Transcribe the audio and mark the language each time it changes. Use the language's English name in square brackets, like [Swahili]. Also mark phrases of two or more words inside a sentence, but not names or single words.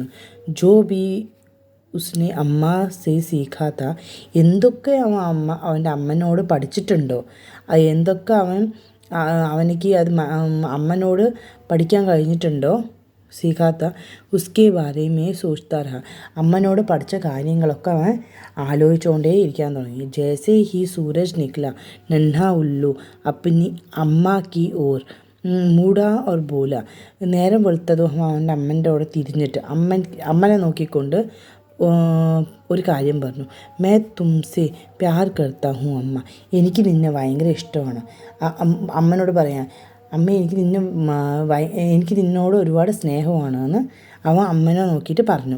[Hindi] जो भी उसने अम्मा से सीखा था, [Malayalam] എന്തൊക്കെ അവൻ്റെ അമ്മനോട് പഠിച്ചിട്ടുണ്ടോ, എന്തൊക്കെ അവനിക്ക് അത് അമ്മനോട് പഠിക്കാൻ കഴിഞ്ഞിട്ടുണ്ടോ, [Hindi] सीखा था उसके बारे में सोचता रहा, [Malayalam] അമ്മനോട് പഠിച്ച കാര്യങ്ങളൊക്കെ അവൻ ആലോചിച്ചുകൊണ്ടേ ഇരിക്കാൻ തുടങ്ങി. [Hindi] ജैसे ही सूरज निकला नन्हा उल्लू अपनी अम्मा की ओर मुड़ा और बोला. [Malayalam] നേരം വെളുത്തതും അവൻ്റെ അമ്മൻ്റെ അവിടെ തിരിഞ്ഞിട്ട് അമ്മനെ നോക്കിക്കൊണ്ട് ഒരു കാര്യം പറഞ്ഞു. [Hindi] मैं तुमसे प्यार करता हूँ अम्मा, [Malayalam] എനിക്ക് നിന്നെ ഭയങ്കര ഇഷ്ടമാണ്. അമ്മനോട് പറയാൻ, അമ്മ എനിക്ക് നിന്നോട് ഒരുപാട് സ്നേഹമാണ് എന്ന് അവൻ അമ്മനെ നോക്കിയിട്ട് പറഞ്ഞു.